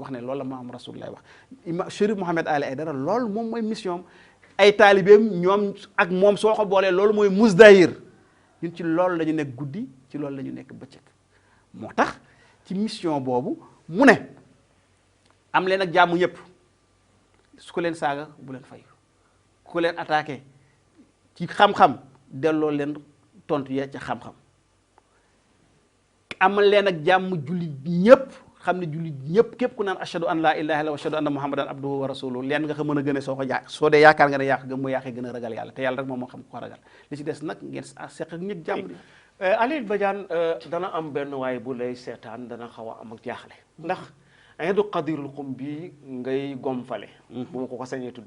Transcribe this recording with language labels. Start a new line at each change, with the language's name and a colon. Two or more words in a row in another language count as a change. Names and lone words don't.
Wolof: wax ne loolu la maam rasulullah wax imam Chérif Mouhamed Ali Aidara loolu moom mooy mission ay taalibeem ñoom ak moom soo ko boolee loolu mooy Mousdahir ñun ci loolu la ñu nekk guddi ci loolu la ñu nekk bëccëg moo tax ci mission boobu mu ne am leen ak jàmm ñëpp su ko leen saaga bu leen fay ku leen attaqué ci xam-xam delloo leen tontu ya ca xam-xam amal leen ak jàmm jullit ñëpp xam ne jullit ñëpp képp ku naan
Arabic: أشهد أن لا إله إلا وأشهد أن محمدا عبده ورسوله
Wolof: leen nga ko mën a gën a soo dee yaakaar nga ne yaa ko gëm mu yaa ko gën a ragal yàlla te yàlla rek moom moo xam ko ragal li ci des nag ngeen seq ak ñëpp jàmm. Aliou Badiane dana am benn waaye bu lay seetaan dana xaw a am ak jaaxle ndax Iidu Qadirul Qum bi ngay gomfale bu ma ko sañee tuddee